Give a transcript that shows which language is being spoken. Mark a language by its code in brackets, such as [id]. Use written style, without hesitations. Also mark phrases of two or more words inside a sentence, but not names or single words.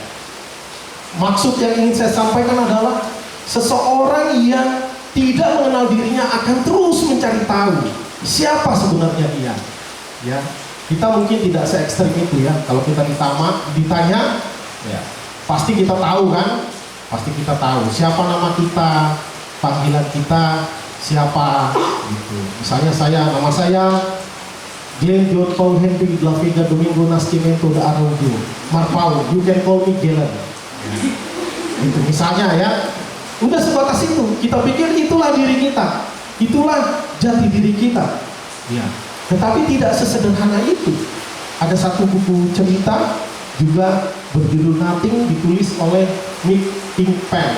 [id] Maksud yang ingin saya sampaikan adalah seseorang yang tidak mengenal dirinya akan terus mencari tahu siapa sebenarnya dia. Ya, kita mungkin tidak se-ekstrim itu, ya. Kalau kita ditanya, ya, pasti kita tahu kan? Pasti kita tahu siapa nama kita, panggilan kita siapa, gitu. Misalnya nama saya Glenn John Paul Henry de la Vega Domingo Nascimento de Araújo Marpau, [en] you can call me Glenn. [id] Itu misalnya, ya. Udah sebatas itu. Kita pikir itulah diri kita, itulah jati diri kita. Ya. Tetapi tidak sesederhana itu. Ada satu buku cerita juga berjudul Nothing, ditulis oleh Nick Ink Pen.